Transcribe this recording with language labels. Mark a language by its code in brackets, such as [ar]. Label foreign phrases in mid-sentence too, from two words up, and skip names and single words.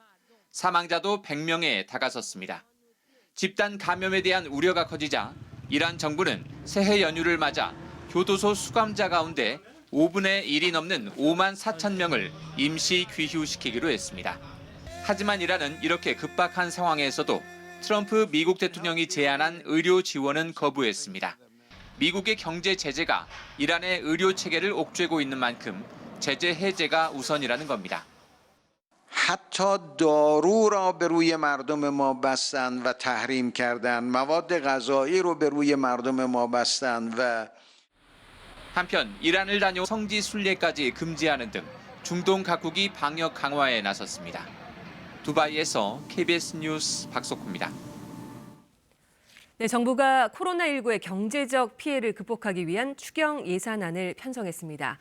[ko] 사망자도 100명에 다가섰습니다. 집단 감염에 대한 우려가 커지자 이란 정부는 새해 연휴를 맞아 교도소 수감자 가운데 5분의 1이 넘는 5만 4천 명을 임시 귀휴시키기로 했습니다. 하지만 이란은 이렇게 급박한 상황에서도 트럼프 미국 대통령이 제안한 의료 지원은 거부했습니다. 미국의 경제 제재가 이란의 의료 체계를 옥죄고 있는 만큼 제재 해제가 우선이라는 겁니다. [fa] حتی دارو را به روی مردم ما بستند و تحریم کردند مواد غذایی رو به روی مردم ما بستند و [ko] 한편 이란을 다녀 성지 순례까지 금지하는 등 중동 각국이 방역 강화에 나섰습니다. 두바이에서 KBS 뉴스 박석호입니다. 네, 정부가 코로나19의 경제적 피해를 극복하기 위한 추경 예산안을 편성했습니다.